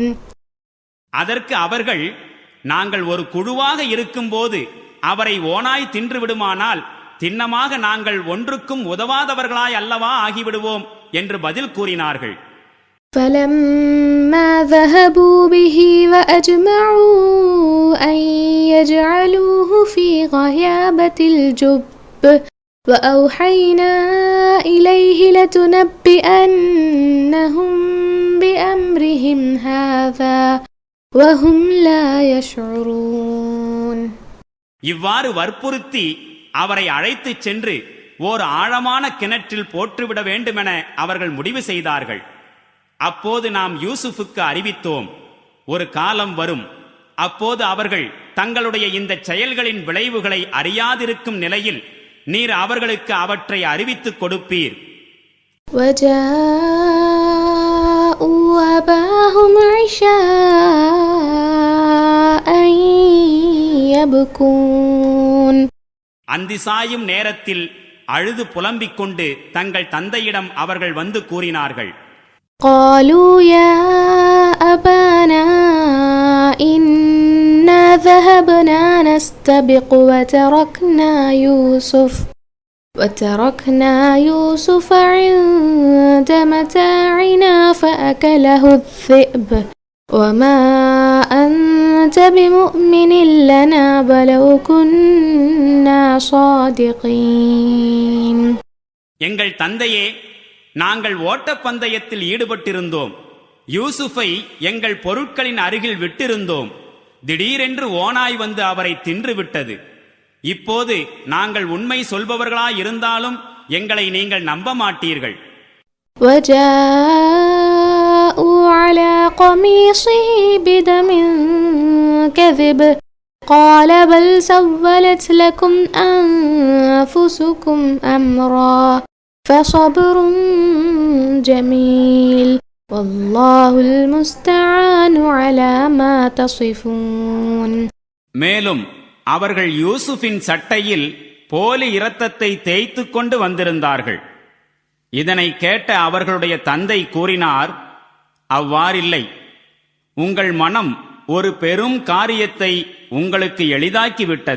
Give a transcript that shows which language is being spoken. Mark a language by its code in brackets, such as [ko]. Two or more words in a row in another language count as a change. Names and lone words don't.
[ta] அதற்கு அவர்கள், நாங்கள் ஒரு குழுவாக இருக்கும்போது அவரை ஓனாய் தின்றுவிடுமானால் திண்ணமாக நாங்கள் ஒன்றுக்கும் உதவாதவர்களாய் அல்லவா ஆகிவிடுவோம் என்று பதில் கூறினார்கள். [ar] فلما ذهبوا به وأجمعوا أن يجعلوه في غيابة الجب وأوحينا إليه لتنبئنهم بأمرهم هذا وهم لا يشعرون. [ta] இவ்வாறு வற்புறுத்தி அவரை அழைத்துச் சென்று ஓர் ஆழமான கிணற்றில் போட்டுவிட வேண்டுமென அவர்கள் முடிவு செய்தார்கள். அப்போது நாம் யூசுஃபுக்கு அறிவித்தோம், ஒரு காலம் வரும், அப்போது அவர்கள் தங்களுடைய இந்த செயல்களின் விளைவுகளை அறியாதிருக்கும் நிலையில் நீர் அவர்களுக்கு அவற்றை அறிவித்துக் கொடுப்பீர். [ar] وجاءوا أباهم عشاء يبكون. [ta] அந்தி சாயும் நேரத்தில் அழுது புலம்பிக் கொண்டு தங்கள் தந்தையிடம் அவர்கள் வந்து கூறினார்கள், [ar] قالوا يا أبانا إنا ذهبنا نستبق وتركنا يوسف عند متاعنا فأكله الذئب وما أنت بمؤمن لنا ولو كنا صادقين. [ta] எங்கள் தந்தையே, நாங்கள் ஓட்டப்பந்தயத்தில் ஈடுபட்டிருந்தோம். யூசுஃபை எங்கள் பொருட்களின் அருகில் விட்டிருந்தோம். திடீரென்று ஓநாய் வந்து அவரை தின்றுவிட்டது. இப்போது நாங்கள் உண்மை சொல்பவர்களாயிருந்தாலும் எங்களை நீங்கள் நம்ப மாட்டீர்கள். [ar] وجاءوا على قميصه بدم كذب قال بل سولت لكم أنفسكم أمرا فصبر جميل والله المستعان على ما تصفون. [ta] மேலும் அவர்கள் யூசுஃபின் சட்டையில் போலி இரத்தத்தை தேய்த்து கொண்டு வந்திருந்தார்கள். இதனை கேட்ட அவர்களுடைய தந்தை கூறினார், அவ்வாறில்லை. உங்கள் மனம் ஒரு பெரும் காரியத்தை உங்களுக்கு எளிதாக்கிவிட்டது.